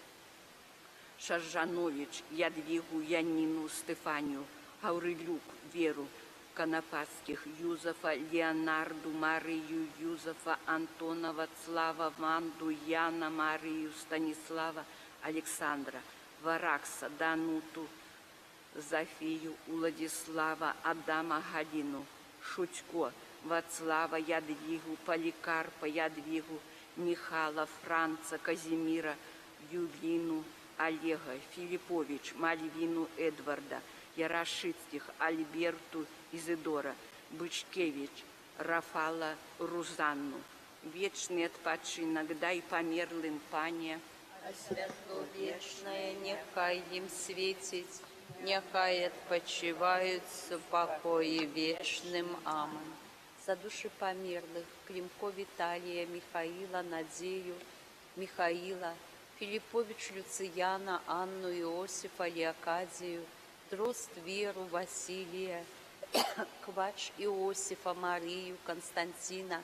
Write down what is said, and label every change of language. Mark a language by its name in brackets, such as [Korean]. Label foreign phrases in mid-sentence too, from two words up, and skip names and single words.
[Belarusian] Шаржанович Ядвигу Янину Стефанию, Гаврилюк Веру Конопатских, Юзефа Леонарду Марию, Юзефа Антона Вацлава, Ванду Яна Марию Станислава Александра, Варакса Дануту Зофию Владислава Адама Галину, Шутько Вацлава Ядвигу, Поликарпа Ядвигу, Михала Франца Казимира, Юлину Олега, Филиппович Мальвину Эдварда, Ярошицких Альберту Изидора, Бычкевич Рафала Рузанну. Вечный отпочинок дай померлым, Пане, а святло вечное нехай им светить, нехай отпочивают в покое вечным. Амин. За души померлых Климко Виталия, Михаила Надею, Михаила, Филиппович Люцияна, Анну Иосифа Леокадию, Дрозд Веру Василия, Квач Иосифа Марию, Константина,